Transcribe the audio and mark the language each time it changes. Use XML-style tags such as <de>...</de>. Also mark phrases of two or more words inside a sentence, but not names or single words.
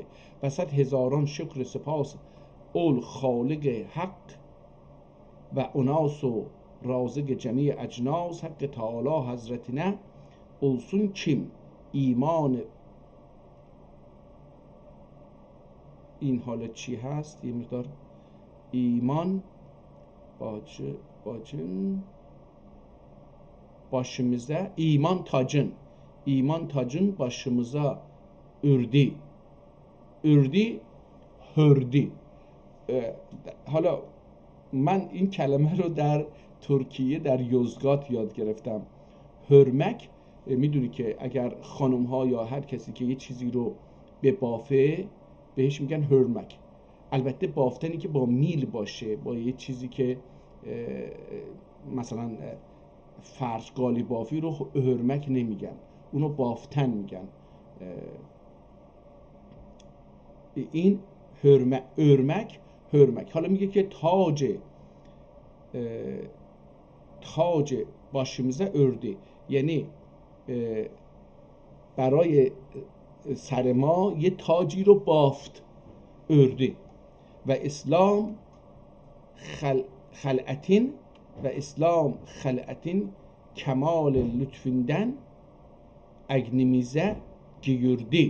<tr>ve 100,000 şükür sipas evvel Halık-ı hak ve nas ve Razık-ı cemi-i ecnas. Hak Teala hazretine olsun kim iman.</tr> <fa>این حالا چی هست؟ یه مقدار ایمان</fa> <tr>başımıza iman tacın başımıza ürdi herdi.</tr> <fa>حالا من این کلمه رو در ترکیه در یوزگات یاد گرفتم. هرمک، میدونی که اگر خانم ها یا هر کسی که یه چیزی رو به بافه بهش میگن هرمک. البته بافتنی که با میل باشه، با یه چیزی که مثلا فرش قالی بافی رو هرمک نمیگن، اونو بافتن میگن. این هرمک. حالا میگه که تاج</fa> <tr>başımıza ördü،</tr> <fa>یعنی برای سر ما یه تاجی رو بافت، ördi.</fa> <tr>ve İslam hil'atin kemal lütfünden eğnimize girdi.</tr>